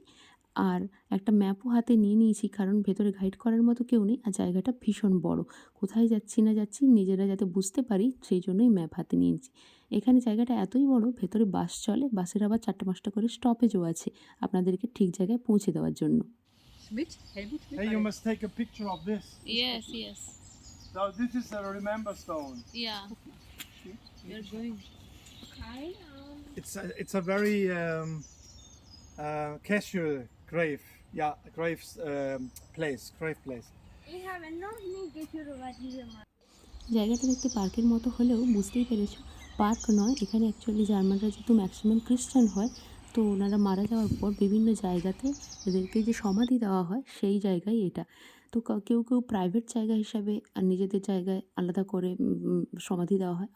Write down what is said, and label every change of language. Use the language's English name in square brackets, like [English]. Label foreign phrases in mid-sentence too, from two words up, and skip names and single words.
[Bangla] আর একটা ম্যাপও হাতে নিয়ে নিয়েছি কারণ ভেতরে গাইড করার মতো কেউ নেই আর জায়গাটা ভীষণ বড়। কোথায় যাচ্ছি না যাচ্ছি নিজেরা যাতে বুঝতে পারি সেই জন্যই ম্যাপ হাতে নিয়েছি। এখানে জায়গাটা এতই বড়, ভেতরে বাস চলে, বাসের আবার ৪টা-৫টা করে স্টপেজও আছে আপনাদেরকে ঠিক জায়গায় পৌঁছে দেওয়ার জন্য। [English] Schmidt, Helmut Schmidt. Hey, you must take a picture of this. Yes, yes. So this is a remember stone. Yeah, we're going. It's a very casual grave. Yeah, graves grave place. [German] Ich habe noch nie gehört über diese Mann. [Bangla] জায়গাটা দেখতে পার্কের মতো হলেও বুঝতেই পেরেছো পার্ক নয়। এখানে অ্যাকচুয়ালি জার্মানরা যেহেতু ম্যাক্সিমাম খ্রিস্টান হয়, তো ওনারা মারা যাওয়ার পর বিভিন্ন জায়গাতে এদেরকে যে সমাধি দেওয়া হয় সেই জায়গায় এটা। তো কেউ, কেউ প্রাইভেট জায়গা হিসাবে আর নিজেদের জায়গায় আলাদা করে সমাধি দেওয়া হয়।